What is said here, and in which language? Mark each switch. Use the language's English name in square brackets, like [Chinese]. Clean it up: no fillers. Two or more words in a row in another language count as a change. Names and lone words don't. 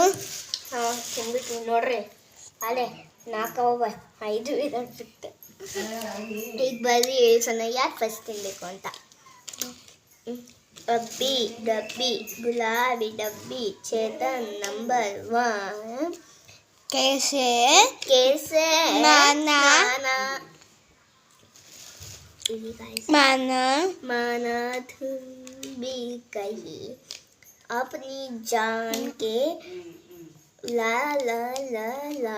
[Kannada] ತಿಂದ್ಬಿಟ್ಟು ನೋಡ್ರಿ, ಅಲ್ಲೇ 4 5 ಇರೋದು ಬಿಟ್ಟು. ಈಗ ಬರ್ರಿ ಹೇಳ್ಸೋಣ ಯಾರು ಫಸ್ಟ್ ತಿನ್ನಬೇಕು ಅಂತ. ಅಬ್ಬಿ ಡಬ್ಬಿ, ಗುಲಾಬಿ ಡಬ್ಬಿ, ಚೇತನ್ ನಂಬರ್ 1, [Hindi] कैसे माना भी कही अपनी जान के ला ला ला ला